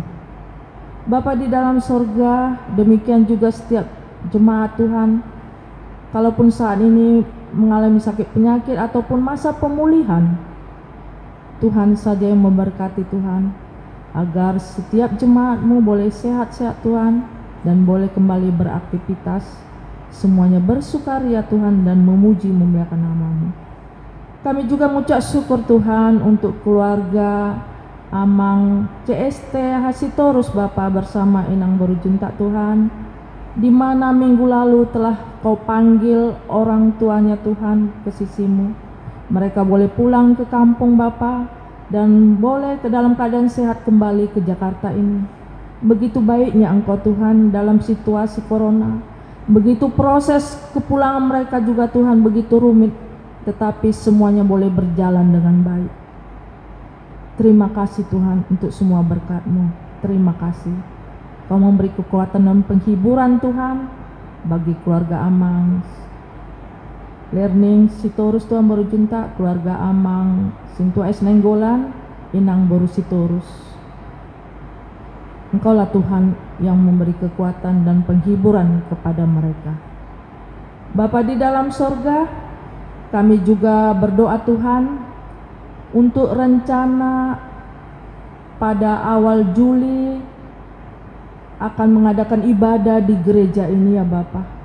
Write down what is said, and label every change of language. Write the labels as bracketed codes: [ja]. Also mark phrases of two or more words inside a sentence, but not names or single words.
[id] Bapa di dalam sorga, demikian juga setiap jemaat Tuhan, kalaupun saat ini mengalami sakit penyakit ataupun masa pemulihan, Tuhan saja yang memberkati Tuhan, agar setiap jemaat-Mu boleh sehat-sehat Tuhan, dan boleh kembali beraktivitas, semuanya bersukaria Tuhan dan memuji memuliakan nama-Mu. Kami juga mengucap syukur Tuhan untuk keluarga Amang CST Hasitorus Bapa bersama Inang Berujunta Tuhan, di mana minggu lalu telah Kau panggil orang tuanya Tuhan ke sisi-Mu. Mereka boleh pulang ke kampung Bapa dan boleh ke dalam keadaan sehat kembali ke Jakarta ini. Begitu baiknya Engkau Tuhan dalam situasi corona. Begitu proses kepulangan mereka juga Tuhan begitu rumit, tetapi semuanya boleh berjalan dengan baik. Terima kasih Tuhan untuk semua berkat-Mu. Terima kasih. Kau memberi kekuatan dan penghiburan Tuhan bagi keluarga Amang Learning Sitorus Tuhan Berujunta, keluarga Amang Sintua S. Nenggolan, Inang Boru Sitorus. Engkaulah Tuhan yang memberi kekuatan dan penghiburan kepada mereka. Bapa di dalam sorga, kami juga berdoa Tuhan untuk rencana pada awal Juli akan mengadakan ibadah di gereja ini ya Bapa.